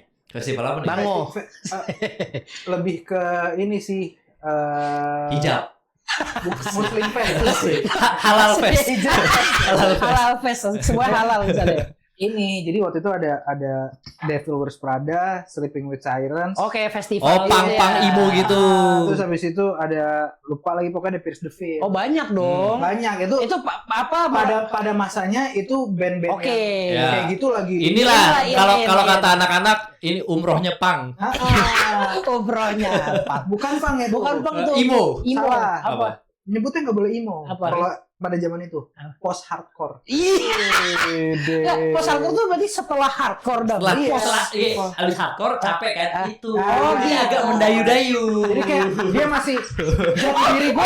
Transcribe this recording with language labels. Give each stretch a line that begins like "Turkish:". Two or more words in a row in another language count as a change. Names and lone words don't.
Indonesian: Festival apa nih? Bango. Lebih ke ini sih Hijab. Muslim Fest. Halal fest. Halal fest. Semua halal misalnya. Ini jadi waktu itu ada Devil Wears Prada, Sleeping with Sirens. Oke, festival. Oh, pang-pang ya. emo gitu. Terus habis itu ada lupa lagi pokoknya Pierce the Veil. Oh, banyak dong. Banyak itu Itu apa? pada masanya itu band-band Oke. yang Ya. kayak gitu lagi. Inilah Iya, kalau iya. kata anak-anak ini umrohnya pang. Obronya. Bukan pang ya, Bukan pang tuh. Emo. Emo. Salah. Apa? Nyebutnya nggak boleh emo. Apa? Kalau pada zaman itu?
English: Post hardcore.
Indonesian: Nggak,
English: post hardcore
Indonesian: tuh berarti setelah hardcore dong. Setelah abis hardcore capek kan itu. Oh, Dia agak mendayu-dayu. Jadi kayak dia masih jati diri gue